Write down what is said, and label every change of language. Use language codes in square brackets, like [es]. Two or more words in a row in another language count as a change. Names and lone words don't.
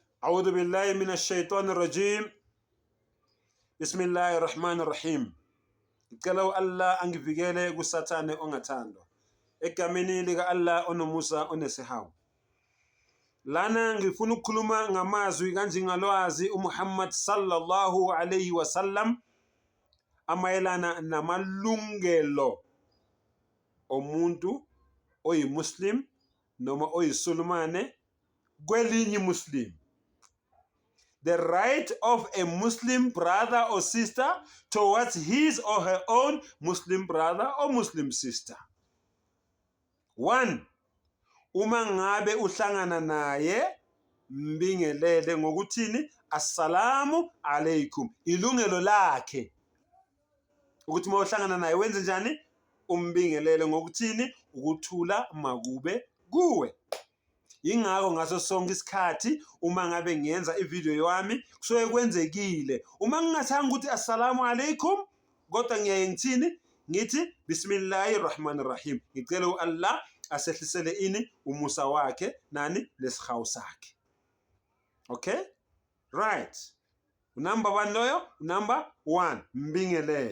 [ar] أعوذ بالله من الشيطان الرجيم. بسم الله الرحمن الرحيم. [zu] Ngicela Allah angivikele kusathane ongathandwa. Egameni lika Allah onomusa onesihawu. Lana ngifuna ukukhuluma ngamazwi kanjengalwazi uMuhammad [ar] صلى الله عليه وسلم [zu] amayelana namalungelo omuntu oyimuslim noma oyisulumane kwelinye muslim. [en] The right of a Muslim brother or sister towards his or her own Muslim brother or Muslim sister. 1. [zu] Uma ngabe uhlangana naye mbingelele ngokuthini [ar] السلام عليكم. [zu] Ilungelo lakhe ukuthi uma uhlangana naye wenze njani umbingelele ngokuthini ukuthula makube kuwe. Ingakho ngaso sonke isikhathi uma ngabe ngiyenza ivideo yami kusuke kwenzekile uma ngingathanga ukuthi [ar] السلام عليكم [zu] kodwa ngiyaye ngithini ngithi [ar] بسم الله الرحمن الرحيم [zu] ngicela uAllah asehlisele ini umusa wakhe nani lesihawu sakhe. [en] Okay, right. Number 1 loyo. [zu] Number 1 mbingelele.